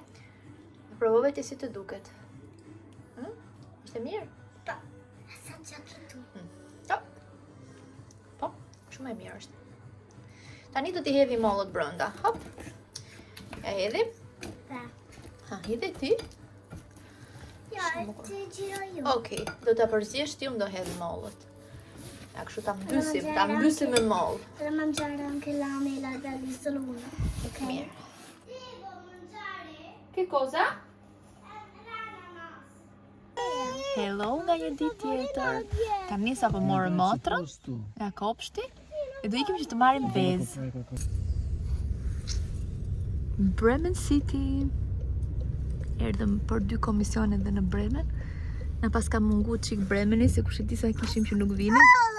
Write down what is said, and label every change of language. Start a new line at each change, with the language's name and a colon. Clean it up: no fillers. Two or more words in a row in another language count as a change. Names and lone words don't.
Albanian: Provove ti si të duket. Ishte mirë? Pa. Sa sacchetto. Po, shumë e mirë është. Tani do t'i hedhi mollët brenda. Hop. Ja hedhim. Pa. Ha, hedhi ti. Ja,
Italian: ti giro io.
Albanian: Okej, do t'a përziesh ti, unë do hedh mollët. Ja, kështu ta mbysim me mollë.
Italian: Per mangiare anche la mela dall'isolona.
Albanian: Ok? Mirë.
Italian: Devo mangiare Che cosa? l'ananas.
Albanian: Hello nga një ditë tjetër. Tani sa po morëm motrën nga kopshti e do ikim që të marrim vezë. Bremen City. Erdhëm për 2 komisione dhe në Bremen. Na pas ka mungu çik Bremeni, se kush e di sa kishim që nuk vinin.